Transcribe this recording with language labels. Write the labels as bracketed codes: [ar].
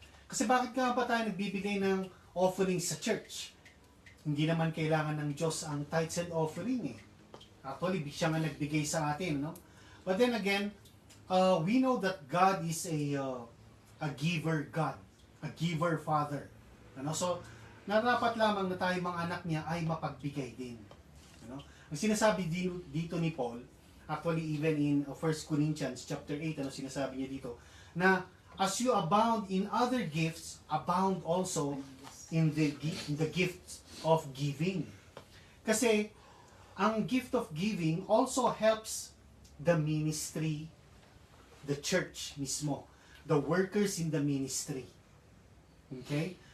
[tl] Kasi bakit nga ba tayo nagbibigay ng offering sa church? Hindi naman kailangan ng Diyos ang tithes and offering . Actually, siya nga nagbigay sa atin. [en] But then again, we know that God is a giver God, a giver Father. [tl] So, narapat lamang na tayo mga anak niya ay mapagbigay din. Ang sinasabi dito ni Paul, [en] actually even in 1 Corinthians chapter 8, [tl] sinasabi niya dito, na [en] as you abound in other gifts, abound also in the gift of giving. Kasi, ang gift of giving also helps the ministry, the church mismo, the workers in the ministry. Okay?